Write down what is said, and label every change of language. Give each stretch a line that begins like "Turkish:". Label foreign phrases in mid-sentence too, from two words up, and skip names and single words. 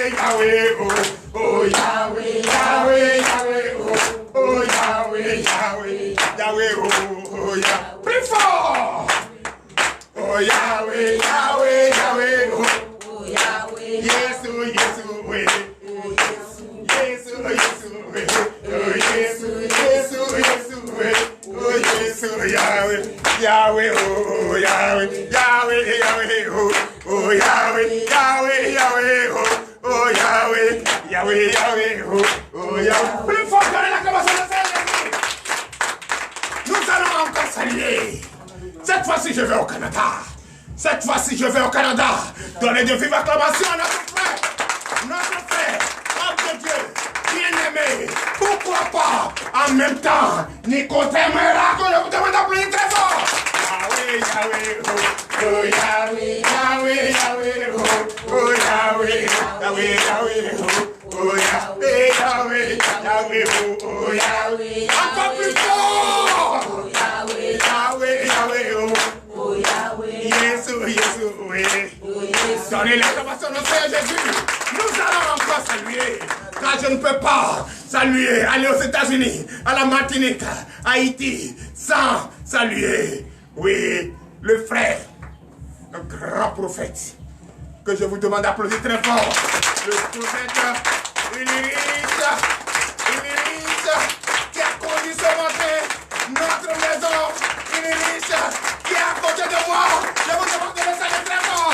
French: Yahweh, oh Yahweh, Yahweh, Yahweh, oh Yahweh, Yahweh, Yahweh, oh Yahweh. Plus fort! Oh Yahweh, Yahweh, Yahweh, oh Yahweh.
English: Yes, oh yes,
French: oh oui.
English: Yes, oh yes,
French: oh oui.
English: Oh yes, oh yes, oh yes,
French: oh oui.
English: Oh yes,
French: oh Yahweh, Yahweh, oh Yahweh, Yahweh, Yahweh, oh Yahweh, Yahweh, Yahweh, oh Yahweh, Yahweh, Yahweh, oh Yahweh. Plus fort que l'acclamation de Jésus. Nous allons encore saluer. Cette fois-ci, je vais au Canada. Cette fois-ci, je vais au Canada. Donner de vives acclamations à notre frère, homme de Dieu, bien-aimé. Pourquoi pas, en même temps, Nicodème Miracle, je vous demande d'applaudir très fort. Yahweh, Yahweh, oh Yahweh, Yahweh, Yahweh, oh Yahweh, Yahweh, Yahweh, oh Yahweh, Yahweh, Yahweh, oh Yahweh. Encore plus fort. Yahweh, Yahweh, Yahweh, oh Yahweh.
English: Yes, oh yes,
French: oh oui. Donnez l'acclamation au Seigneur Jésus. Nous allons encore saluer, car je ne peux pas saluer, aller aux États-Unis, à la Martinique, à Haïti, sans saluer, oui, le frère, un grand prophète, que je vous demande d'applaudir très fort, le prophète Ulysse, qui a conduit ce matin notre maison, Ulysse, qui est à côté de moi, je vous demande de le saluer très fort.